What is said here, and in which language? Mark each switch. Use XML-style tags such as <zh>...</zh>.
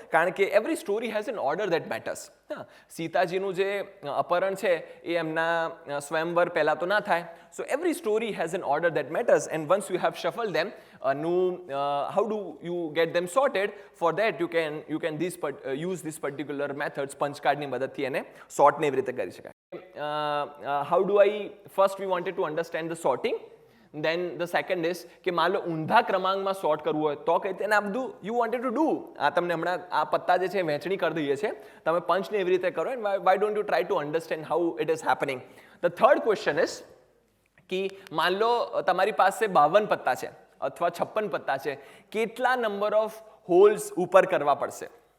<en>કારણ કે every story has an order that matters.</en> <gu>સીતાજીનું જે અપહરણ છે એ એમના સ્વયંવર પહેલા તો ના થાય.</gu> <en>So every story has an order that matters, and once you have shuffled them, how do you get them sorted? For that you can use this particular methods,</en> <gu>punch card ની મદદથી એને sort ને એવી રીતે કરી શકાય.</gu> <en>How do I, first we wanted to understand the sorting.</en> <gu>Then the second is કે માન લો ઊંધા ક્રમાંકમાં સોર્ટ કરવું હોય તો કઈ રીતે, આ બધું</gu> <en>You wanted to do.</en> <gu>આ તમને હમણાં આ પત્તા જે છે વહેંચણી કરી દઈએ છે, તમે પંચને એવી રીતે કરો,</gu> <en>And why don't you try to understand how it is happening. The third question is</en> <gu>કે માન લો તમારી પાસે 52 પત્તા છે અથવા 56 પત્તા છે, કેટલા નંબર ઓફ હોલ્સ ઉપર કરવા પડશે?</gu>